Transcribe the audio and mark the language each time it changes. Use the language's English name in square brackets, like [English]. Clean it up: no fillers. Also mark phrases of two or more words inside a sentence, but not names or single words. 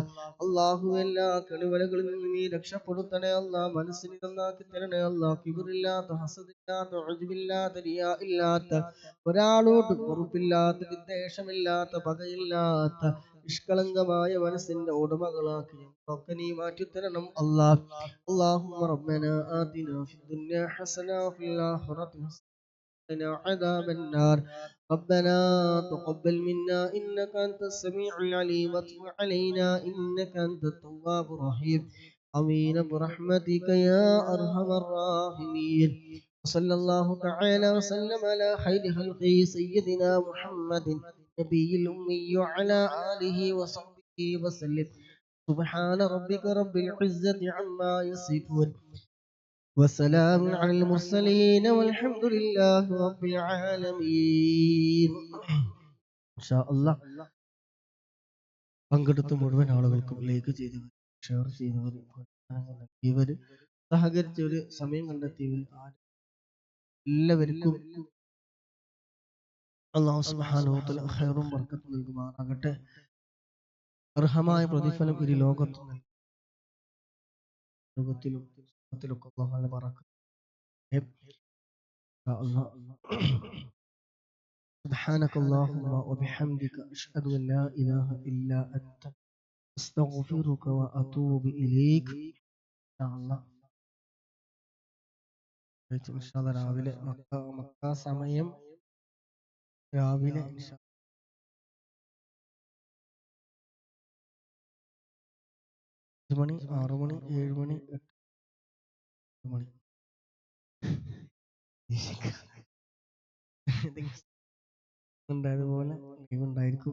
[Malayalam] അല്ലാഹു എല്ലാ കെണിവലകളിൽ നിന്ന് നീ രക്ഷപ്പെടുത്തണേ അല്ലാഹ്. മനസ്സിനെ നന്നാക്കി തരണേ അല്ലാഹ്. കിബറില്ലാത്ത, ഹസദില്ലാത്ത, ഉജ്ബില്ലാത്ത, റിയാ ഇല്ലാത്ത, ഒരാളോട് വെറുപ്പില്ലാത്ത, വിദ്വേഷമില്ലാത്ത, പകയില്ലാത്ത, നിഷ്കളങ്കമായ മനസ്സിന്റെ ഉടമകളാക്കി ഞങ്ങളൊക്കെ നീ മാറ്റിത്തരണം അല്ലാഹ്. [Arabic] اللهم ربنا آتنا في الدنيا حسنة وفي الآخرة حسنة وقنا عذاب النار. ربنا تقبل منا إنك أنت السميع العليم وتب علينا إنك أنت التواب الرحيم. آمين برحمتك يا أرحم الراحمين. وصلى الله تعالى وسلم على خير خلقه سيدنا محمد نبي الأمي وعلى آله وصحبه وسلم. سبحان ربك رب العزة عما يصفون وسلام على المرسلين والحمد لله رب العالمين. إن شاء الله [Malayalam] പങ്കെടുത്ത മുഴുവൻ ആളുകൾക്കും ലൈക്ക് ചെയ്തവർ, ഷെയർ ചെയ്തവർ, നൽകിയവർ, സഹകരിച്ചവർ, സമയം കണ്ടെത്തിയവർ എല്ലാവർക്കും [Arabic] الله سبحانه وتعالى [Malayalam] ഖൈറും ബർക്കത്തും നൽകുമാറാകട്ടെ. അർഹമായ പ്രതിഫലം ഇരു ലോകത്തും ലോകത്തിലും അല്ലാഹു നല്ല ബറക്കത്ത്. [Arabic] سبحانك اللهم وبحمدك أشهد أن لا إله إلا أنت أستغفرك وأتوب إليك. إن شاء الله [Malayalam] രാവിലെ മക്ക സമയം രാവിലെ 5 മണി, 6 മണി, 7 മണി, 8 മണി ഉണ്ടായതുപോലെ ഉണ്ടായിരിക്കും.